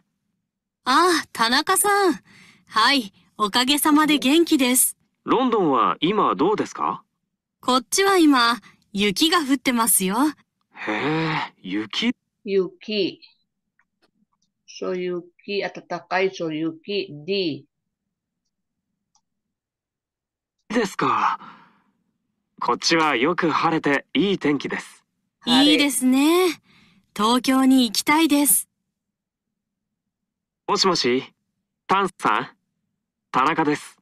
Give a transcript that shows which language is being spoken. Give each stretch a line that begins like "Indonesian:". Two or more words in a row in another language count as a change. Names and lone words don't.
Japanese: ああ、田中さん。はい、おかげさまで元気です。ロンドンは今どうですか？こっちは今、雪が降ってますよ。へえ、雪 Yuki. So, Yuki at tatakay. So, Yuki, D. ですか。こっちはよく晴れていい天気です。いいですね。東京に行きたいです。もしもし、タンさん、田中です。